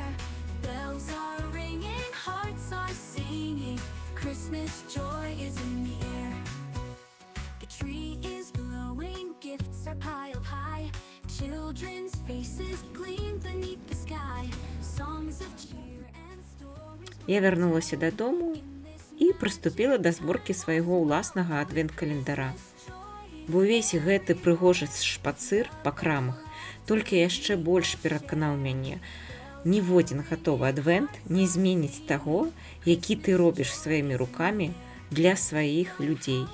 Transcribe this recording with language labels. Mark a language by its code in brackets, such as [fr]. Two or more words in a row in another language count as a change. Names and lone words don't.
[en] Bells are ringing, hearts are singing. Christmas joy is in the air. The tree is glowing, gifts are piled high. Children's faces gleam beneath the sky. Songs of cheer and stories. [be] Я вярнулася дадому і прыступіла да зборкі свайго ўласнага адвент-календара. Бо ўвесь гэты прыгожы шпацыр па крамах толькі яшчэ больш пераканаў мяне. Ніводзін гатовы адвент не зменіць таго, які ты робіш сваімі рукамі для сваіх людзей.